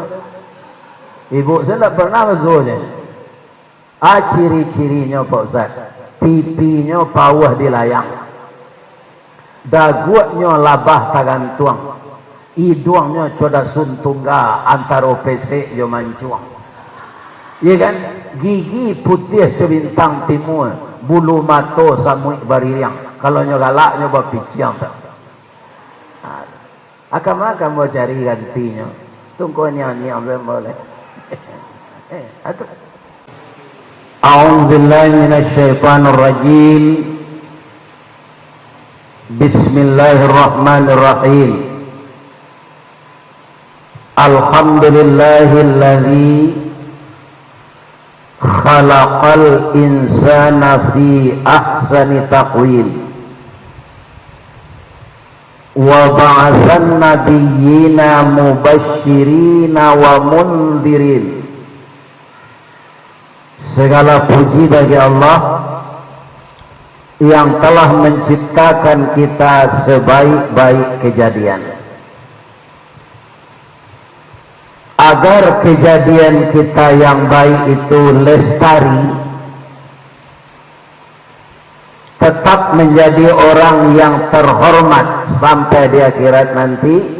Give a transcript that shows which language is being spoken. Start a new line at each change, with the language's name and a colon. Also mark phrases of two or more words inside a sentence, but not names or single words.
Indonesian: Ibu saya tak pernah mazuhnya. Ciri-cirinya Pak Ustaz, pipinya
Minangkabau: pawah di layang, dagunya labah tagantuang, hidungnya coda suntungga antara pesek jo mancuang.
Indonesian: Iya kan?
Minangkabau: Gigi putih sebintang timur, bulu mato samuik baririang. Kalau nyo galak nyo bapiciang tak.
Indonesian: Akan mau cari gantinya. Tunggu nyanyi ambil boleh.
Arabic: أعوذ بالله من الشيطان الرجيم بسم الله الرحمن الرحيم الحمد لله الذي خلق الإنسان في أحسن تقويم وبعث النبيين مبشرين ومنذرين.
Indonesian: Segala puji bagi Allah yang telah menciptakan kita sebaik-baik kejadian, agar kejadian kita yang baik itu lestari, tetap menjadi orang yang terhormat sampai di akhirat nanti.